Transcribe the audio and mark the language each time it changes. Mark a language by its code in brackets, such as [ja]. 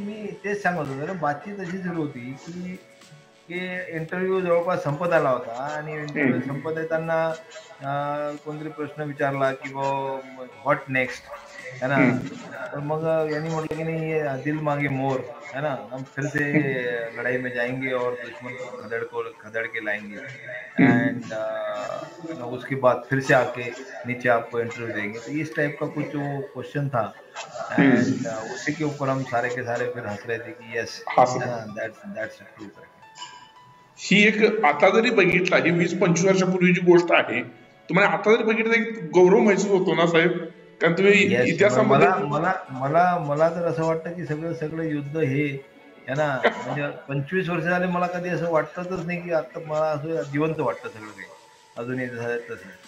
[mr] मी तेच सांगत होतो. बातचीत अशी सुरू होती की की इंटरव्ह्यू जवळपास संपत आला होता आणि इंटरव्ह्यू हम्म. संपत येताना कोणतरी प्रश्न विचारला की [en] what next, [mr] है ना? हम्म. तर मग यांनी म्हटलं की [hi] नहीं ये दिल मांगे मोर, है ना? हम फिर से लड़ाई में जाएंगे और दुश्मन को खदेड़ के लाएंगे हम्म. एंड उसके बाद फिर से आके नीचे आपको इंटरव्यू देंगे। तो इस टाइप का कुछ वो क्वेश्चन था हम्म. एंड उसी के ऊपर हम सारे के सारे फिर हंस रहे थे कि यस, हा है सर. ना, [en] that's true [hi] करके। [mr] ही एक आता जरी बघितला, ही 20-25 वर्षापूर्वीची गोष्ट आहे. तुम्हाला आता जरी बघितलं एक गौरव महसूस होतो ना साहेब, कारण तुम्ही [en] yes, [mr] इतिहासामध्ये. मला मला मला मला तर असं वाटतं की सगळं सगळं युद्ध हे आहे ना, म्हणजे 25 वर्ष झाले मला कधी असं वाटतच नाही की आता मला असं जिवंत वाटतं सगळं काही अजूनही जसं तसं.